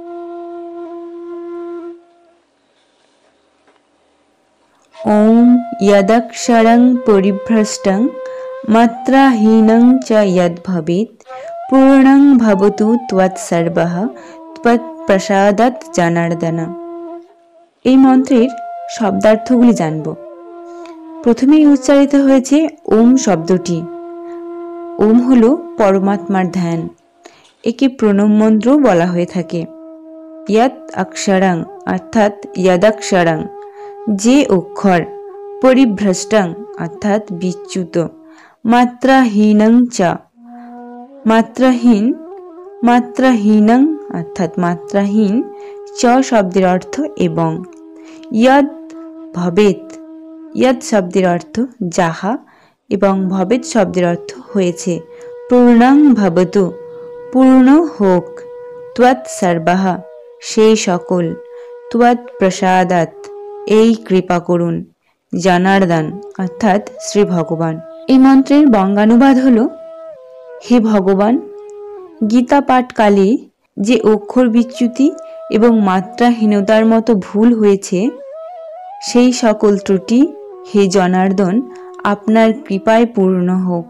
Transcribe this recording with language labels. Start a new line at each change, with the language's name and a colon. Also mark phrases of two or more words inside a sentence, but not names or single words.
Sanskrit: ओम यदक्षरं परिभ्रष्टं मात्राहीनं च यद् भवेत् पूर्णं भवतु त्वत्सर्वः त्वत्प्रसादात् जनार्दन।
Bangla: এই মন্ত্রের শব্দার্থগুলি জানব। প্রথমেই উচ্চারিত হয়েছে ওম শব্দটি। ওম হলো পরমাত্মার ধ্যান। একে প্রণব মন্ত্রও বলা হয়ে থাকে।
Sanskrit: ইয়াত অক্ষরং
Bangla: অর্থাৎ ইয়াদাক্ষরং যে অক্ষর, পরিভ্রষ্টং অর্থাৎ বিচ্যুত,
Sanskrit: মাত্রাহীনং চ
Bangla: মাত্রাহীন, মাত্রাহীনং অর্থাৎ মাত্রাহীন, চ শব্দের অর্থ এবং,
Sanskrit: यद भवेत,
Bangla: যদ শব্দের অর্থ যাহা এবং ভবেত শব্দের অর্থ হয়েছে
Sanskrit: पूर्णं भवतु
Bangla: পূর্ণ হোক,
Sanskrit: त्वत् सर्वः
Bangla: সেই সকল,
Sanskrit: त्वत् प्रसादात्
Bangla: এই কৃপা করুন, জনার্দন অর্থাৎ শ্রী ভগবান। এই মন্ত্রের বঙ্গানুবাদ হলো হে ভগবান, গীতা পাঠকালে যে অক্ষর বিচ্যুতি এবং মাত্রাহীনতার মতো ভুল হয়েছে সেই সকল ত্রুটি হে জনার্দন আপনার কৃপায় পূর্ণ হোক।